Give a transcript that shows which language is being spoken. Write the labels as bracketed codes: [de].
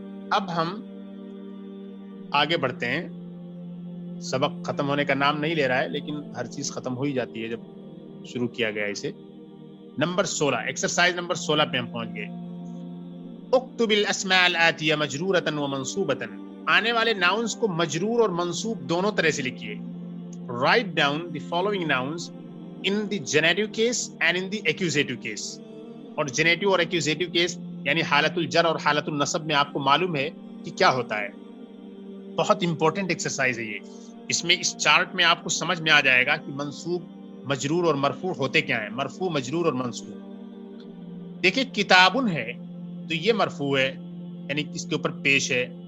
[ur] اب ہم آگے بڑھتے ہیں. سبق ختم ہونے کا نام نہیں لے رہا ہے، لیکن ہر چیز ختم ہو ہی جاتی ہے جب شروع کیا گیا اسے. نمبر 16، ایکسرسائز نمبر 16 پہ ہم پہنچ گئے. [ar] اکتب الاسماء الاتیہ مجرورۃ ومنصوبۃ، [ur] آنے والے ناؤنس کو مجرور اور منصوب دونوں طرح سے لکھیے. [en] Write down the following nouns in the genitive case and in the accusative case. [ur] اور جینیٹو اور ایکوزیٹو کیس یعنی حالت الجر اور حالت النصب میں آپ کو معلوم ہے کہ کیا ہوتا ہے. بہت امپورٹنٹ ایکسرسائز ہے یہ. اس میں اس چارٹ میں آپ کو سمجھ میں آ جائے گا کہ منصوب، مجرور اور مرفوع ہوتے کیا ہیں. مرفوع، مجرور اور منصوب. دیکھیں کتابن ہے تو یہ مرفوع ہے، یعنی اس کے اوپر پیش ہے.